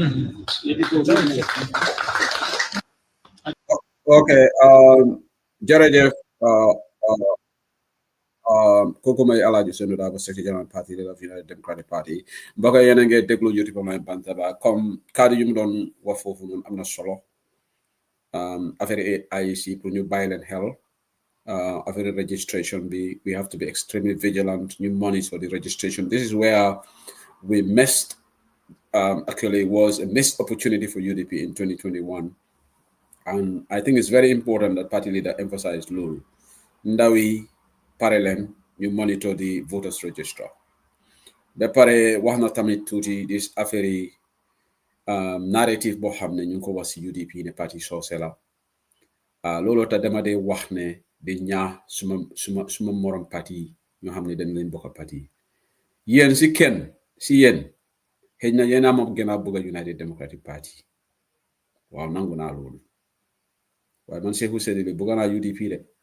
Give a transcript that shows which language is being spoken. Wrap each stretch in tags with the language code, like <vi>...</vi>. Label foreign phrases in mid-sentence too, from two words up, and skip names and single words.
<wo>Okay, jërëjëf kooku may Alhaji Senu Dabo Secretary General Party de la United Democratic Party mbokk yéen a ngi déglu YouTube Online Bantaba comme kaddu yu mu doon wax foofu noonu am na solo affaire IEC pour ñu bàyyi leen xel affaire registration bi</wo> <en>we have to be extremely vigilant</en> <wo>ñu</wo> <en>monitor the registration. This is where we missed actually was a missed opportunity for UDP in 2021. And I think it's very important that party leader emphasized</en> <wo>loolu ndaw yi pare leen ñu</wo> <en>monitor the voters register</en> <wo>ba pare wax na tamit tuuti this affaire yi narrative boo xam ne ñu ngi ko wax si UDP ne parti soose la looloo tax dama dee wax ne di ñaax suma morom parti yi ñoo xam ne dañ leen bokk parti yi yéen si yéen xëy na yéen a ma gën a bëgg a United Democratic Party waaw nangu naa loolu waaye man Seeku Sedile bëgg naa UDP de</wo>